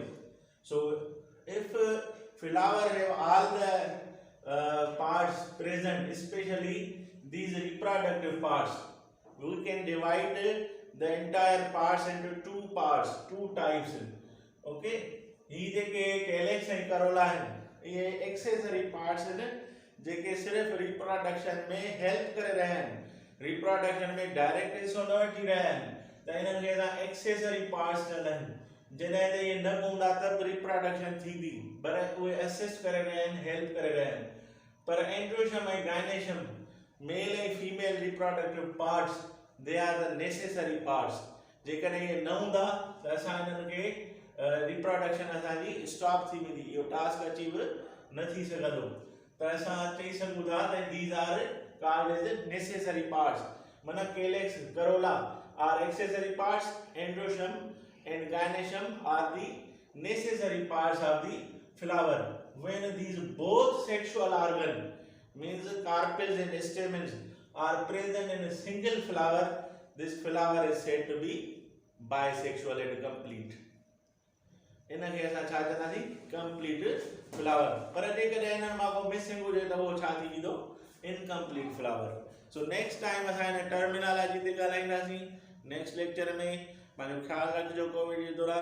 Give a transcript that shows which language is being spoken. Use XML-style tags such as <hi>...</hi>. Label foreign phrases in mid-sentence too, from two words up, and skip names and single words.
<en>So if flower have all the parts present, especially these reproductive parts, we can divide the entire parts into two types.</en> <sd>Okay, ये जेके</sd> <en>calyx and corolla</en> <sd>हैं, ये</sd> <en>accessory parts</en> <sd>हैं जेके सिर्फ reproduction में help करे रहे हैं, reproduction में direct हिस्सो न वठी रहे हैं, त इन्हनि खे असां</sd> <en>accessory parts</en> <sd>चवंदा आहियूं, जॾहिं त ये न हूंदा त reproduction थींदी, पर उहे assist करे रहिया आहिनि, help करे रहिया आहिनि। पर</sd> <en>androecium ऐं gynoecium, male and female reproductive parts, they are the necessary parts.</en> <sd>जेकॾहिं ये न हूंदा त असां इन्हनि खे reproduction असांजी stop थी वेंदी, इहो</sd> <en>task achieve</en> <sd>न थी सघंदो, त असां चई सघूं था त</sd> <en>these are called as necessary parts.</en> <sd>माना</sd> <en>calyx, corolla are accessory parts, androecium and gynoecium are the necessary parts of the flower. When these both sexual organ, means carpels and stamens, are present in a single flower, this flower is said to be bisexual and complete.</en> <sd>इनखे असां छा चवंदासीं</sd> <en>complete flower</en> <sd>पर जेकॾहिं हिन मां को मिसिंग हुजे त उहो छा थी वेंदो</sd> <en>incomplete flower so next time</en> <sd>असां हिन टर्मिनोलॉजी ते ॻाल्हाईंदासीं</sd> <en>next lecture</en> <sd>में पंहिंजो ख्यालु रखिजो कोविड जे दौरान</sd>